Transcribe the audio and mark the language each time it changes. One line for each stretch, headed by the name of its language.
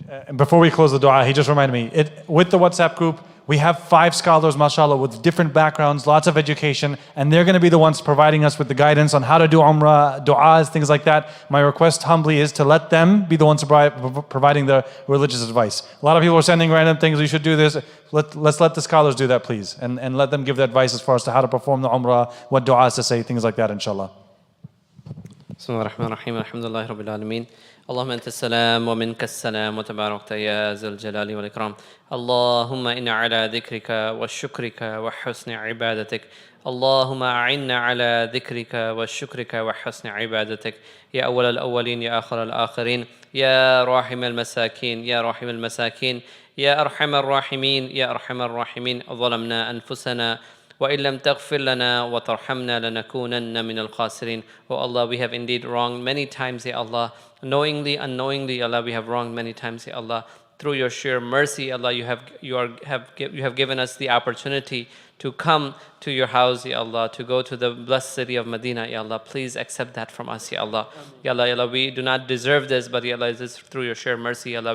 English: And before we close the dua, he just reminded me, with the WhatsApp group, we have 5 scholars, mashallah, with different backgrounds, lots of education, and they're going to be the ones providing us with the guidance on how to do Umrah, du'as, things like that. My request humbly is to let them be the ones providing the religious advice. A lot of people are sending random things, you should do this. Let's let the scholars do that, please, and let them give the advice as far as to how to perform the Umrah, what du'as to say, things like that, inshallah.
Arabic: Bismillahirrahmanirrahim. Alhamdulillahi Rabbil Alameen. اللهم أنت السلام ومنك السلام وتباركت يا ذا الجلال والإكرام. اللهم إنا على ذكرك وشكرك وحسن عبادتك. اللهم أعنا على ذكرك وشكرك وحسن عبادتك. يا أول الأولين يا آخر الآخرين يا راحم المساكين يا راحم المساكين يا أرحم الراحمين يا أرحم الراحمين. ظلمنا أنفسنا وإن لم تغفر لنا وترحمنا لنكونن من الخاسرين.
English: Oh Allah, we have indeed wronged many times, Ya Allah. Knowingly, unknowingly, Allah, we have wronged many times, Ya Allah. Through your sheer mercy, Allah, you have given us the opportunity to come to your house, Ya Allah, to go to the blessed city of Medina, Ya Allah. Please accept that from us, Ya Allah. Ya Allah, Ya Allah, we do not deserve this, but Ya Allah, it is through your sheer mercy, Ya Allah.